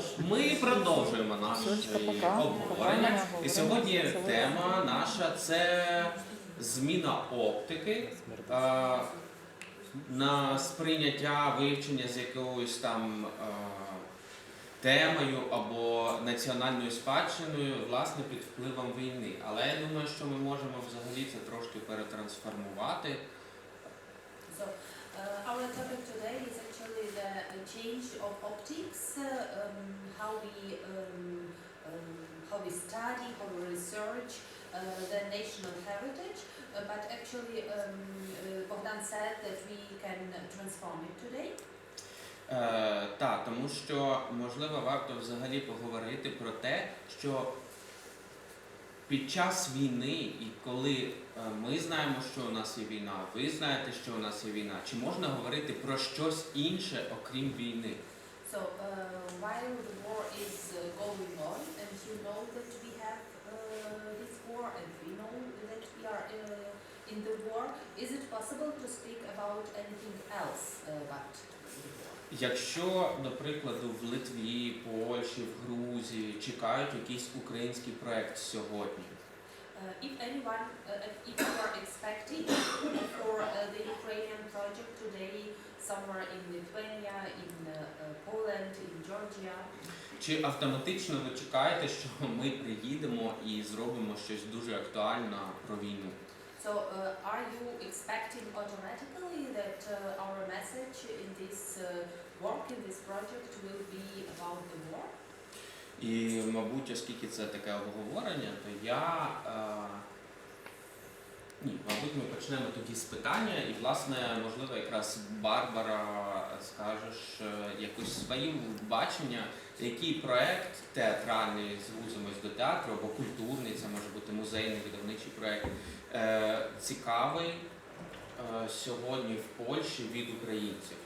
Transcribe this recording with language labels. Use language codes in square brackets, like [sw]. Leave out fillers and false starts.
[uk] Ми продовжуємо наше обговорення. І сьогодні тема наша – це зміна оптики на сприйняття, вивчення з якоюсь там темою або національною спадщиною, власне, під впливом війни. Але я думаю, що ми можемо взагалі це трошки перетрансформувати. [en] Our topic today is actually the change of optics, how we study, how we research the national heritage. But actually, Bogdan said that we can transform it today. [uk] Так, тому що, можливо, варто взагалі поговорити про те, що під час війни, і коли ми знаємо, що у нас є війна, ви знаєте, що у нас є війна, чи можна говорити про щось інше, окрім війни? [en] So, while the war is going on, and you know that we have this war, and we know that we are in the war, is it possible to speak about anything else but the war? [uk] Якщо, до прикладу, в Литві, Польщі, в Грузії чекають якийсь український проєкт сьогодні, [en] if you are expecting for the Ukrainian project today, somewhere in Lithuania, in Poland, in Georgia, [uk] чи автоматично ви чекаєте, що ми приїдемо і зробимо щось дуже актуальне про війну? [en] So, are you expecting automatically that our message in this work, in this project, will be about the war? [uk] І, мабуть, оскільки це таке обговорення, то мабуть, ми почнемо тоді з питання, і, власне, можливо, якраз Барбара скажеш якось своє бачення, який проєкт театральний, звузимось до театру, або культурний, це може бути музейний, видавничий проєкт, цікавий сьогодні в Польщі від українців.